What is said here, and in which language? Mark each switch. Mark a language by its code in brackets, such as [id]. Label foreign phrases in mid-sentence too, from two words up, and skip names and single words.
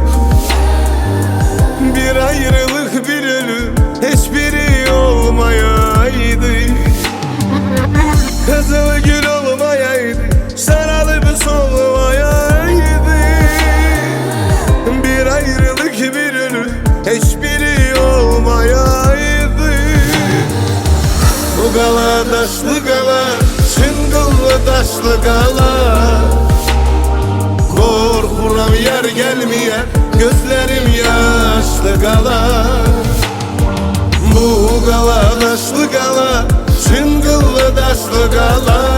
[tr] Bir ayrılık bir ölüm, hiçbiri olmayaydı. Kızıl gül olmayaydı, sarılıp solmayaydı. Bir ayrılık bir ölüm, hiçbiri olmayaydı. [az] Bu qala daşlı qala, çıngıllı daşlı qala. [tr] Korkuram yer gelmeye, gözlerim yaşlı qala. [az] Bu qala daşlı qala, çıngıllı daşlı qala.